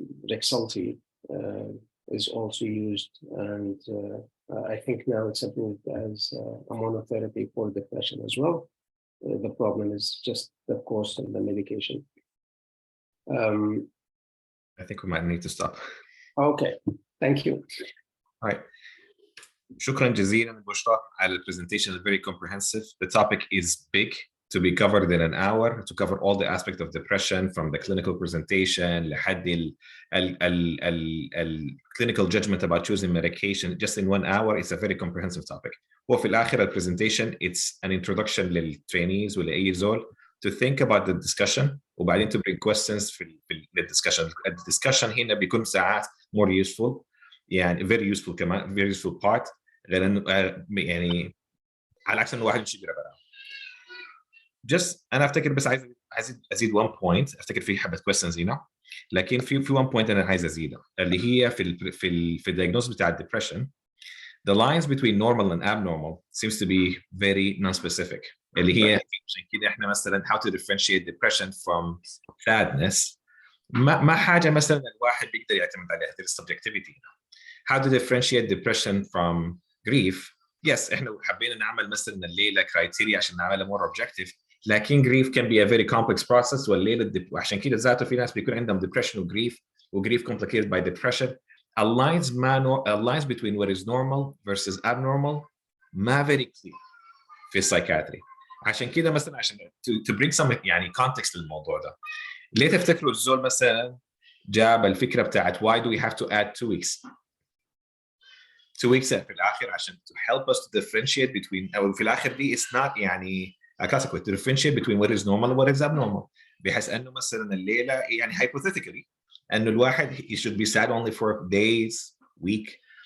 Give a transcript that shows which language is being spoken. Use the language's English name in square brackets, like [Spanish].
[English] Rexulti is also used, and I think now it's approved as a monotherapy for depression as well. The problem is just the cost of the medication. I think we might need to stop. Okay, thank you. All right. [Arabic] شكرا جزيلا Bushra على presentation. [English] Is very comprehensive. The topic is big to be covered in an hour, to cover all the aspects of depression, from the clinical presentation [Arabic] لحد ال [English] clinical judgment about choosing medication. Just in 1 hour, it's a very comprehensive topic. [Arabic] وفي الآخر [English] presentation, it's an introduction للtrainees [Arabic] ولأي زول [English] to think about the discussion, [Arabic] وبعدين [English] to bring questions في discussion. [Arabic] الدiscussion هنا بيكون ساعات [English] more useful، [Arabic] يعني very useful كمان، [English] very useful part، [Arabic] غير انه يعني على عكس انه واحد يمشي يقرا بقى. Just انا افتكر بس عايز ازيد [English] one point، [Arabic] افتكر في حبه questions هنا، لكن في one point انا عايز ازيدها، اللي هي في الدياجنوز بتاع الديبريشن. [English] The lines between normal and abnormal seems to be very non-specific. [Arabic] اللي هي عشان كده احنا مثلا [English] how to differentiate depression from sadness. [Arabic] ما حاجه مثلا الواحد بيقدر يعتمد عليها، [English] there is subjectivity. How to differentiate depression from grief. Yes, [Arabic] احنا حبينا نعمل مثلا الليله [English] criteria [Arabic] عشان نعملها [English] more objective، لكن grief can be a very complex process، [Arabic] والليله وعشان كده ذاته في ناس بيكون عندهم [English] depression وgrief complicated by depression. Lines between what is normal versus abnormal ما very clear في psychiatry. [Arabic] عشان كده مثلا عشان to bring some يعني context للموضوع ده، ليه تفتكروا الزول مثلا جاب الفكره بتاعت [English] why do we have to add 2 weeks 2 weeks [Arabic] في الاخر عشان [English] to help us to differentiate between، او في الاخر دي it's not يعني classical to differentiate between what is normal and what is abnormal، [Arabic] بحيث انه مثلا الليله يعني [English] hypothetically انه الواحد he should be sad only for days, week.